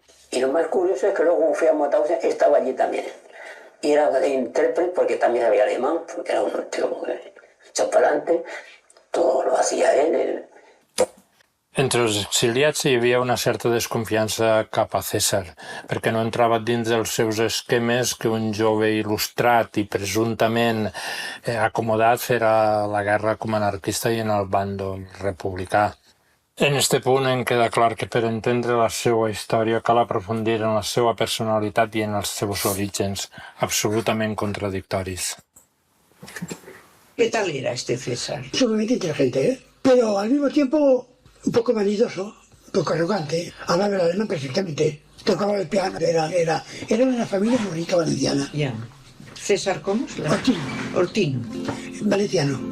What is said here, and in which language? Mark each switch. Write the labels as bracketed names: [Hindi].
[Spanish] Y lo más curioso es que luego fui a Mauthausen, estaba allí también. Y era intérprete porque también sabía alemán, porque era un tío muy echado para adelante, todo lo hacía él. [Catalan] Entre els exiliats hi havia una certa desconfiança cap a César, perquè no entrava dins dels seus esquemes que un jove il·lustrat i presumptament acomodat fera la guerra com a anarquista i en el bàndol republicà. En este punt em queda clar que per entendre la seva història cal aprofundir en la seva personalitat i en els seus orígens, absolutament contradictoris. [Spanish] ¿Qué tal era este César? Sumamente inteligente, ¿eh? Pero al mismo tiempo un poco vanidoso, un poco arrogante. Hablaba el alemán perfectamente. Tocaba el piano. Era una familia muy rica valenciana. Ya. ¿César cómo? Ortín. Ortín. Valenciano.